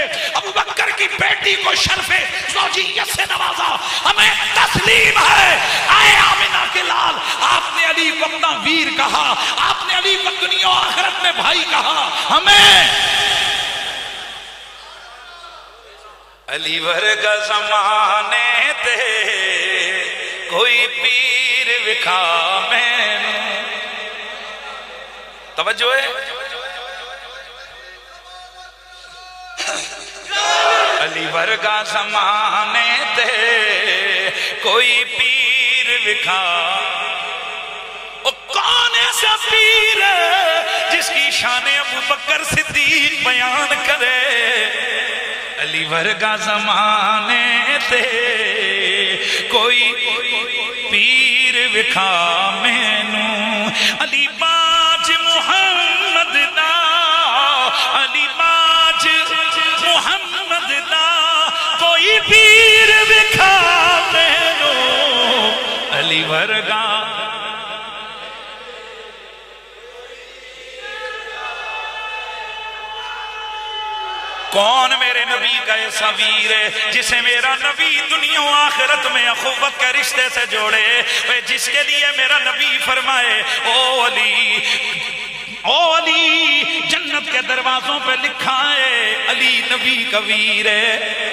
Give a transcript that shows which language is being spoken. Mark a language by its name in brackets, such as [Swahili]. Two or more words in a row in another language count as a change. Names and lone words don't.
[Urdu] ابو بکر کی بیٹی کو شرف زوجیت سے نوازا، ہمیں تسلیم ہے. آئے آمنہ کے لال، آپ نے علی کو اپنا ویر کہا، آپ نے علی کو دنیا و آخرت میں بھائی کہا. [Punjabi] ہمیں علی ورگا زمانے تے کوئی پیر وکھا مینوں. [Urdu] توجہ ہے. [Punjabi] علی ورگا زمانے تے کوئی پیر وکھا، [Urdu] او کون ایسا پیر ہے جس کی شان ابو بکر صدیق بیان کرے؟ [Punjabi] علی ورگا زمانے تے کوئی پیر وکھا مینوں، علی باج محمد دا، علی باج محمد دا کوئی پیر وکھا مینوں، علی ورگا [Urdu] کون میرے نبی کا ایسا ویر ہے جسے میرا نبی دنیا و آخرت میں اخوت کے رشتے سے جوڑے، جس کے لیے میرا نبی فرمائے او علی جنت کے دروازوں پہ لکھا ہے علی نبی کا ویر ہے۔